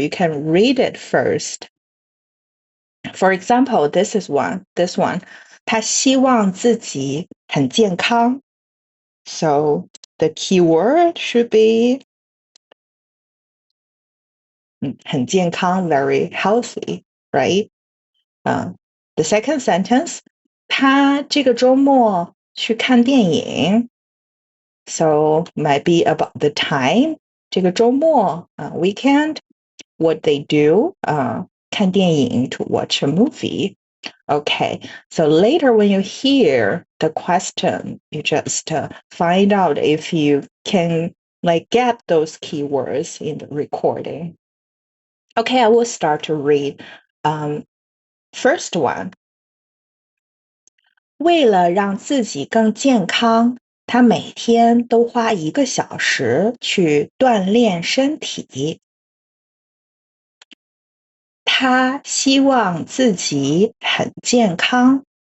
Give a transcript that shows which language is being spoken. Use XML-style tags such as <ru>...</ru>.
<en>You can read it first. For example, this one.</en> <zh>他希望自己很健康.</zh> <en>So the key word should be</en> <zh>很健康,</zh> <en>very healthy, right? The second sentence,</en> <zh>他这个周末去看电影.</zh> <en>So might be about the time.</en> <zh>这个周末,</zh> <en>weekend, what they do,</en> <zh>看电影,</zh> <en>to watch a movie. Okay, so later when you hear the question, you just find out if you can like get those keywords in the recording. Okay, I will start to read. First one.</en> <zh>为了让自己更健康，他每天都花1个小时去锻炼身体。他希望自己很健康。</zh>